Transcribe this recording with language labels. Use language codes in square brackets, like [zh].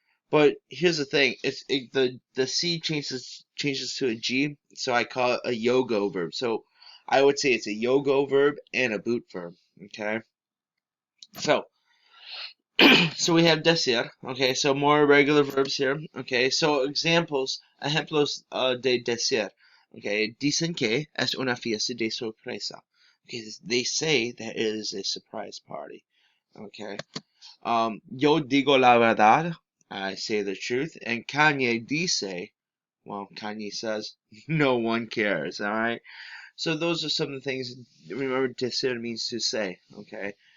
[en] But here's the thing: the C changes to a G, so I call it a yogo verb. So I would say it's a yogo verb and a boot verb. Okay, so so we have decir. Okay, so more regular verbs here. Okay, so [es] ejemplos de decir. Okay, dicen que es una fiesta de sorpresa. [en] Okay, they say that it is a surprise party. Okay. [es] Yo digo la verdad. [en] I say the truth. And Kanye [es] dice, [en] well, Kanye says, no one cares. All right. So those are some of the things. Remember, decir means to say. Okay.